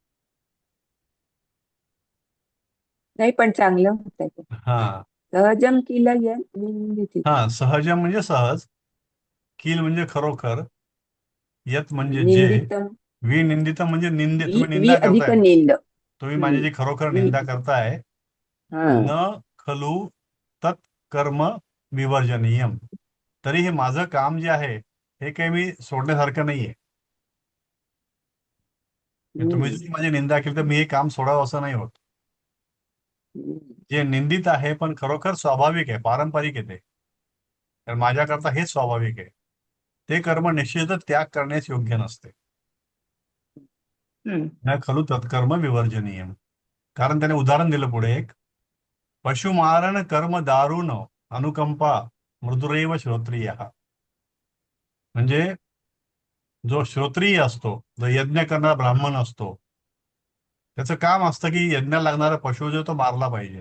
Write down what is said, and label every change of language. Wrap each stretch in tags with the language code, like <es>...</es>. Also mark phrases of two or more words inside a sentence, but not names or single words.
<mr>नाही पण चांगलं होतं ते. हा सहजम केलं या निंदित. हा सहजम म्हणजे सहज, कील म्हणजे खरोखर, यत म्हणजे जे, निंदितम. विनिंदितम म्हणजे निंदे, वी तुम्ही वी निंदा अधिक करताय, निंद. तुम्ही माझी हम्म. जी खरोखर वी. निंदा करताय. हा.</mr> <sa>न खलु तत् कर्म विवर्जनीयम.</sa> <mr>तरी हे माझं काम जे आहे हे काही मी सोडण्यासारखं नाहीये. तुम्ही हम्म. जरी माझी निंदा केली तर मी हे काम सोडावं असं नाही होत. हम्म. जे निंदित आहे पण खरोखर स्वाभाविक आहे, पारंपरिक आहे ते, तर माझ्याकरता हेच स्वाभाविक आहे. ते कर्म निश्चितच त्याग करण्यास योग्य नसते. हम्म.</mr> <sa>न खलु तत्कर्म विवर्जनीयम.</sa> <mr>कारण त्याने उदाहरण दिलं पुढे एक,</mr> <sa>पशुमारण कर्म दारुण अनुकंपा मृदुरेव श्रोत्रिय.</sa> <mr>म्हणजे जो श्रोत्रिय असतो, जो यज्ञ करणारा ब्राह्मण असतो, त्याचं काम असतं की यज्ञाला लागणारा पशु जो तो मारला पाहिजे.</mr>